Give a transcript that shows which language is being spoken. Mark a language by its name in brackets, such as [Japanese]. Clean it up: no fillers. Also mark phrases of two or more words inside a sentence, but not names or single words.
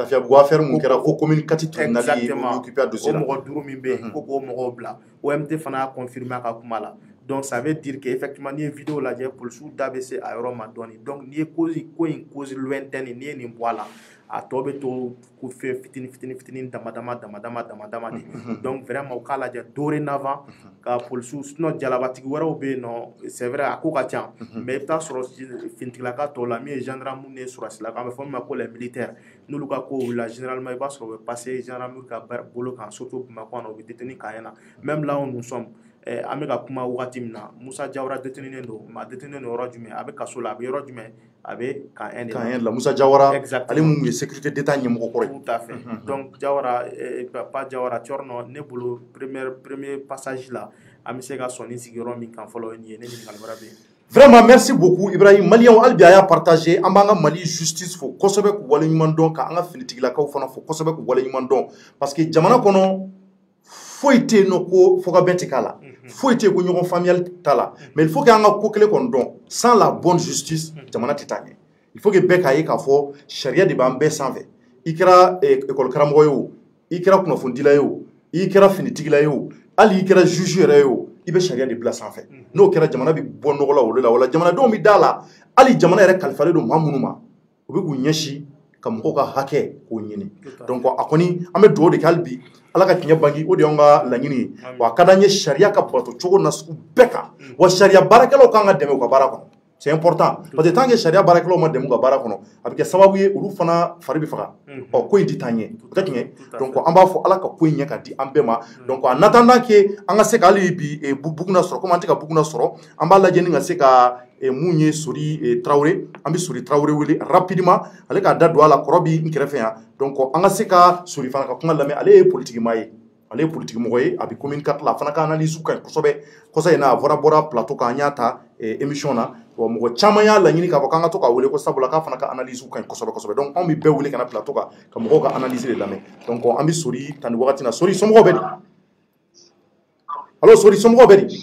[Bambara] Lafiyabugu affaire mun kɛra ko commune 4 tribunal ye occupé a dossier la o mɔgɔ 5 min bɛ yen ko k'o mɔgɔw bila OMT fana y'a confirmer a ka kuma la [French] donc ça veut dire que effectivement [Bambara] n'i ye vidéo lajɛ polisiw da bɛ se a yɔrɔ ma dɔɔni donc n'i ye ko in [French] cause lointaine [Bambara] n'i ye nin bɔ a la a tɔ bɛ to ko fɛn fitinin dama dama de donc vraiment u k'a lajɛ dorénavant ka polisiw sinon jalabatigi wɛrɛw bɛ yen nɔ [French] c'est vrai [Bambara] a ko ka ca mais i bɛ taa sɔrɔ finitigilaka tɔw la min ye gendarme ni sɔrɔsilaka an bɛ fɔ min ma ko [French] les militaires [Bambara] n'olu ka ko wulila généralement i b'a sɔrɔ u bɛ [French] passer gendarmerie [Bambara] ka bolo kan surtout Bamakɔ yan nɔ u bɛ détenu k'an na [French] même là où nous sommes [Bambara] an bɛ ka kuma wagati min na Musa Jawara détenunen don mais a détenunen don yɔrɔ jumɛn a bɛ kaso la a bɛ yɔrɔ jumɛn a bɛ camp 1 de la Musa Jawara ale mun ye [French] sécurité d'état [Bambara] ɲɛmɔgɔ kɔrɔ [French] tout à fait [Bambara] donc Jawara pas Jawara Thiorno ne bolo [French] premier passage [Bambara] la an bɛ se ka sɔn ni sigiyɔrɔ min kan fɔlɔ ye nin ye ne ɲininkali wɛrɛ bɛ yen. Vraiment [French] merci beaucoup [Bambara] Ibrahim Malien hali bi a y'a partagé an b'an ka Mali justice fo kosɛbɛ k'u waleɲuman dɔn ka an ka finitigilakaw fana fo kosɛbɛ k'u waleɲuman dɔn [French] parce que [Bambara] jamana kɔnɔ foyi tɛ yen nɔ ko fɔ ka bɛn tɛ k'a la foyi tɛ yen ko ɲɔgɔn faamuyali t'a la [French] mais il faut que [Bambara] an ka ko kelen kɔni dɔn [French] sans la bonne justice [Bambara] jamana tɛ taa ɲɛ [French] il faut que [Bambara] bɛɛ k'a ye k'a fɔ sariya de b'an bɛɛ sanfɛ i kɛra école karamɔgɔ ye o i kɛra kunnafonidila ye o i kɛra finitigila ye o hali i kɛra juge yɛrɛ ye o i bɛ sariya de bila sanfɛ n'o kɛra jamana bɛ bɔ nɔgɔ la olu la wala jamanadenw bɛ da la hali jamana yɛrɛ kalifalen don maa minnu ma u bɛ k'u ɲɛsin ka mɔgɔw ka hakɛ k'o ɲini donc a kɔni an bɛ dugawu de kɛ hali bi ala ka tiɲɛ bangi o de y'an ka laɲini ye wa a ka d'an ye sariya ka bato cogo na sugu bɛɛ kan wa sariya baarakɛlaw kan ka dɛmɛ u ka baara kɔnɔ [French] c'est important parce que tant que [Bambara] sariya baarakɛlaw ma dɛmɛ u ka baara kɔnɔ a bɛ kɛ sababu ye olu fana fari bɛ faga ko in tɛ taa ɲɛ o tɛ tiɲɛ donc an b'a fɔ ala ka ko in ɲɛ ka di an bɛɛ ma donc [French] en attendant que [Bambara] an ka se ka hali bi buguna sɔrɔ komi an tɛ ka buguna sɔrɔ an b'a lajɛ ni ka se ka mun ye Sori Traoré an bɛ Sori Traoré wele rapidement ale k'a da don a la kɔrɔ bi n kɛrɛfɛ yan donc an ka se ka Sori fana ka kuma lamɛn ale ye politique maa ye ale ye politique mɔgɔ ye a bɛ commune 4 la a fana ka analyse ka ɲi kosɛbɛ kɔsa in na a bɔra plateau kan an y'a ta émission na wa mɔgɔ caman y'a laɲini k'a fɔ k'an ka to k'a wele ko sabula k'a fana ka analyse ka ɲi kosɛbɛ donc anw bɛ bɛɛ wele ka na plateau kan ka mɔgɔw ka analyse de lamɛn donc an bɛ Sori tan ni wagati na Sori somɔgɔw bɛ di allo Sori somɔgɔw bɛ di